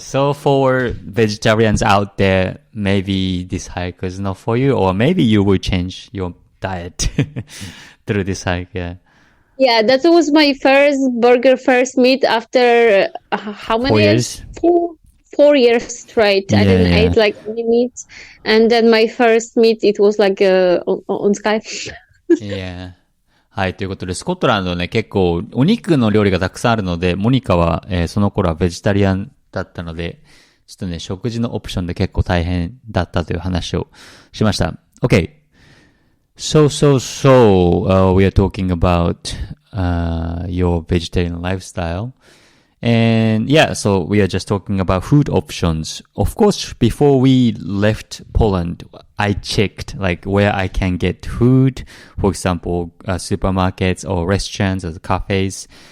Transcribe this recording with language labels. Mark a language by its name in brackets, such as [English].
[English] So for vegetarians out there, maybe this hike is not for you, or maybe you will change your diet through this hike. Yeah, that was my first meat after how many 4 years? 4 years straight. I didn't eat like any meat, and then my first meat, it was like on Skye. Yeah. [Japanese] はい。ということで、スコットランドね、結構お肉の料理がたくさんあるので、モニカは、その頃はベジタリアンだったので、ちょっとね、食事のオプションで結構大変だったという話をしました。 [English] Okay. So, we are talking about, your vegetarian lifestyle. And yeah, so we are just talking about food options. Of course, before we left Poland, I checked like where I can get food, for example, supermarkets or restaurants or cafes.